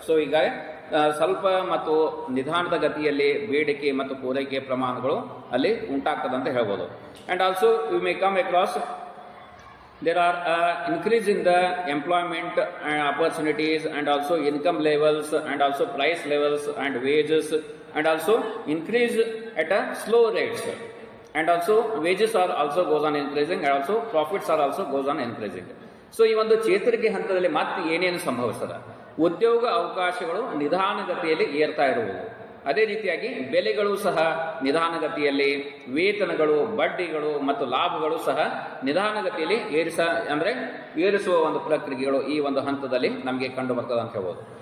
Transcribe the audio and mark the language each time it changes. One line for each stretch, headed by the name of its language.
Kannada: So ಈಗ ಸ್ವಲ್ಪ ಮತ್ತು ನಿಧಾನದ ಗತಿಯಲ್ಲಿ ಬೇಡಿಕೆ ಮತ್ತು ಪೂರೈಕೆ ಪ್ರಮಾಣಗಳು ಅಲ್ಲಿ ಉಂಟಾಗ್ತದೆ ಅಂತ ಹೇಳ್ಬೋದು.
English: And also you may come across there are increase in the employment opportunities and also income levels and also price levels and wages, and also increase at a slow rates, and also wages are also goes on increasing, and also profits are also goes on increasing.
Kannada: So ಈ ಒಂದು ಚೇತರಿಕೆ ಹಂತದಲ್ಲಿ ಮತ್ತೆ ಏನೇನು ಸಂಭವಿಸ್ತದೆ? ಉದ್ಯೋಗ ಅವಕಾಶಗಳು ನಿಧಾನಗತಿಯಲ್ಲಿ ಏರ್ತಾ ಇರುವುದು, ಅದೇ ರೀತಿಯಾಗಿ ಬೆಲೆಗಳು ಸಹ ನಿಧಾನಗತಿಯಲ್ಲಿ, ವೇತನಗಳು, ಬಡ್ಡಿಗಳು ಮತ್ತು ಲಾಭಗಳು ಸಹ ನಿಧಾನಗತಿಯಲ್ಲಿ ಏರಿಸುವ ಒಂದು ಪ್ರಕ್ರಿಯೆಗಳು ಈ ಒಂದು ಹಂತದಲ್ಲಿ ನಮಗೆ ಕಂಡು ಬರ್ತದೆ ಅಂತ ಹೇಳ್ಬೋದು.